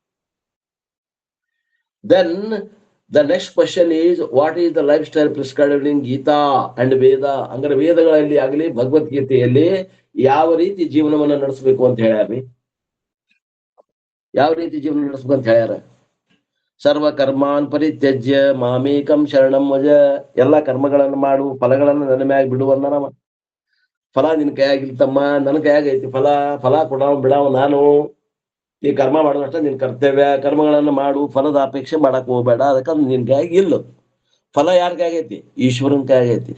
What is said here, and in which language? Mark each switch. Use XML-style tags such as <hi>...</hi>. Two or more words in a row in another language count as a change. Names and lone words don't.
<en>Then the next question is, what is the lifestyle prescribed in Gita and Veda.</en> <kn>ಅಂದ್ರೆ ವೇದಗಳಲ್ಲಿ ಆಗಲಿ ಭಗವದ್ಗೀತೆಯಲ್ಲಿ ಯಾವ ರೀತಿ ಜೀವನವನ್ನ ನಡೆಸಬೇಕು ಅಂತ ಹೇಳ್ಯಾರಿ. ಯಾವ ರೀತಿ ಜೀವನ ನಡೆಸಬೇಕು ಅಂತ ಹೇಳ್ಯಾರ.</kn> <sa>ಸರ್ವ ಕರ್ಮಾನ್ ಪರಿತ್ಯಜ್ಯ ಮಾಮೇಕಂ ಶರಣಂ ವಜ.</sa> <kn>ಎಲ್ಲಾ ಕರ್ಮಗಳನ್ನು ಮಾಡು, ಫಲಗಳನ್ನು ನನ್ನ ಮ್ಯಾಗ ಬಿಡುವನ್ನ ನಮ್ಮ. ಫಲ ನಿನ್ ಕೈಯಾಗಿಲ್ತಮ್ಮ, ನನ್ನ ಕೈಯಾಗ ಐತಿ ಫಲ. ಫಲ ಕೊಡಾವ ಬಿಡಾವ ನಾನು. ಈ ಕರ್ಮ ಮಾಡೋದಷ್ಟ ನಿನ್ ಕರ್ತವ್ಯ. ಕರ್ಮಗಳನ್ನು ಮಾಡು, ಫಲದ ಅಪೇಕ್ಷೆ ಮಾಡಕ್ ಹೋಗ್ಬೇಡ. ಅದಕ್ಕಂದ್ ನಿನ್ ಕೈಯಾಗ ಇಲ್ಲ. ಫಲ ಯಾರ ಕೈಯಾಗೈತಿ? ಈಶ್ವರನ ಕೈಯಾಗೈತಿ.</kn>